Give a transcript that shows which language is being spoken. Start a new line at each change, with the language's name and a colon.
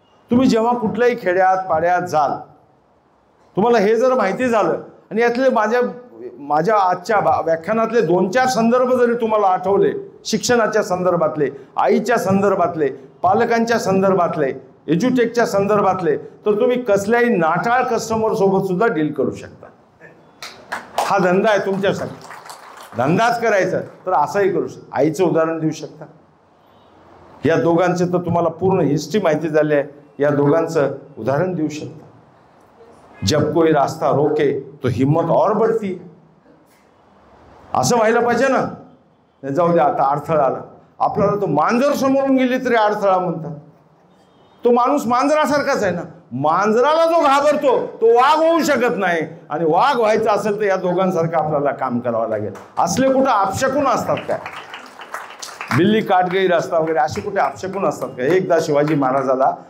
Marathi: तुम्ही जेव्हा कुठल्याही खेड्यात पाड्यात जाल, तुम्हाला हे जर माहिती झालं आणि यातले माझ्या आजच्या व्याख्यानातले 2-4 संदर्भ जरी तुम्हाला आठवले, शिक्षणाच्या संदर्भातले, आईच्या संदर्भातले, पालकांच्या संदर्भातले, एज्युटेकच्या संदर्भातले, तर तुम्ही कसल्याही नाठाळ कस्टमर सोबत सुद्धा डील करू शकता. हा धंदा आहे तुमच्यासाठी. धंदाच करायचा तर असाही करू शकता. आईचं उदाहरण देऊ शकता. या दोघांचे तर तुम्हाला पूर्ण हिस्ट्री माहिती झाली आहे. या दोघांचं उदाहरण देऊ शकता.
Hindi: जब कोई रास्ता रोके तो हिम्मत और बढ़ती है.
Marathi: असं व्हायला पाहिजे ना. जाऊ द्या, आता अडथळा आला आपल्याला, तो मांजर समोरून गेली तरी अडथळा म्हणतात. तो माणूस मांजरासारखाच आहे ना. मांजराला जो घाबरतो तो वाघ होऊ शकत नाही, आणि वाघ व्हायचं असेल तर या दोघांसारखं आपल्याला काम करावं लागेल. असले कुठं अपशकून असतात काय?
Hindi: बिल्ली काट गई रस्ता
Marathi: वगैरे असे कुठे अपशकून असतात का? एकदा शिवाजी महाराजाला